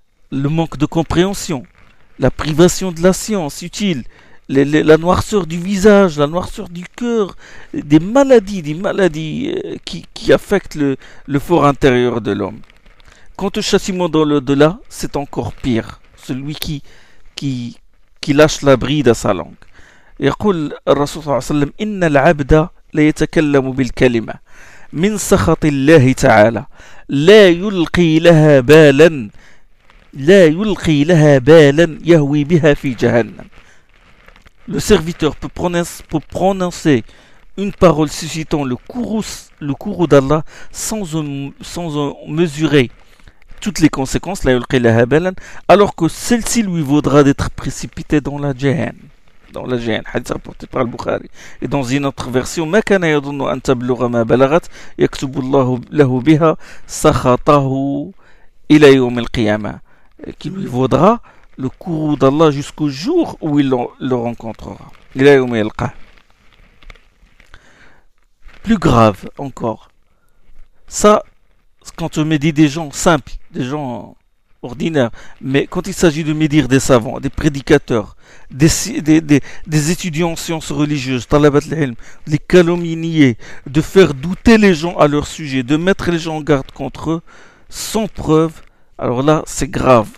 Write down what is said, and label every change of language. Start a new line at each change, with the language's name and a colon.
French: Le manque de compréhension, la privation de la science utile, la noirceur du visage, la noirceur du cœur, des maladies qui affectent le for intérieur de l'homme. Quant au châtiment dans l'au-delà, c'est encore pire. Celui qui lâche la bride à sa langue.
Arabic: يقول الرسول صلى الله عليه وسلم: إن العبد لا يتكلم بالكلمة من سخط الله تعالى لا يلقي لها بالا لا يلقي لها بالا يهوي بها في جهنم.
French: Le serviteur peut prononcer une parole suscitant le courroux d'Allah sans en mesurer toutes les conséquences, alors que celle-ci lui vaudra d'être précipité dans la Jahannam. Dans la Jahannam, hadith rapporté par le Bukhari. Et dans une autre version:
Arabic: ما كان يظن أن تبلغ ما بلغت يكتب الله له بها سخطه إلى يوم القيامة.
French: Qui lui vaudra le courroux d'Allah jusqu'au jour où il le rencontrera.
Arabic: إلى يوم القيامة.
French: Plus grave encore. Ça, quand on médit des gens simples, des gens ordinaires, mais quand il s'agit de médire des savants, des prédicateurs, des étudiants en sciences religieuses, talabat al-ilm, les calomnier, de faire douter les gens à leur sujet, de mettre les gens en garde contre eux, sans preuve, alors là, c'est grave.